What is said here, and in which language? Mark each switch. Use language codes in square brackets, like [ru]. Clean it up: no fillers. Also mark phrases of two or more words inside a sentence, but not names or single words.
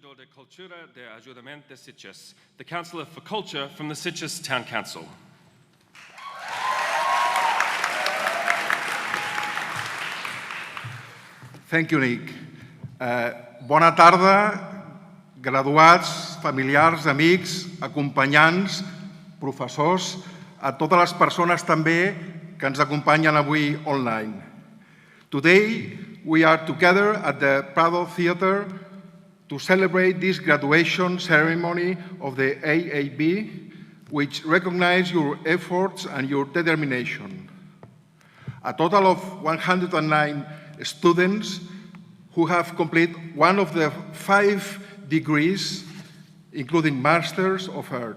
[ca] Cultura de Ajudament de Sitges, [en] the Councillor for Culture from the Sitges Town Council. Thank you, Nick. [ca] Bona tarda, graduats, familiars, amics, acompanyants, professors, a totes les persones també que ens acompanyen avui online. [en] Today, we are together at the Prado Theatre to celebrate this graduation ceremony of the AAB, which recognizes your efforts and your determination. A total of 109 students who have completed one of the 5 degrees, including Masters of Art.